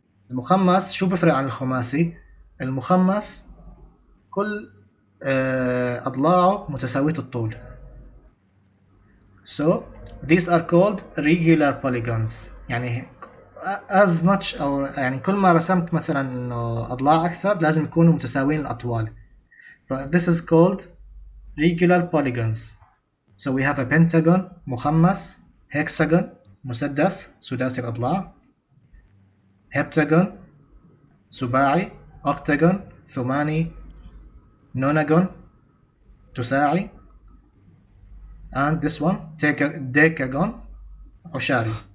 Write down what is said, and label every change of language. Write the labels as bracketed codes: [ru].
[ar] المخمس شو بفرق عن الخماسي؟ المخمس كل أضلاعه متساوية الطول. [en] So these are called regular polygons. [ar] يعني [en] as much [ar] أو يعني كل ما رسمت مثلا إنه أضلاع أكثر لازم يكونوا متساويين الأطوال. [en] This is called regular polygons. So we have a pentagon, مخمس, hexagon, مسدس, سداسي الأضلاع, heptagon, سباعي, octagon, ثماني, nonagon, تساعي, and this one, decagon, عشاري.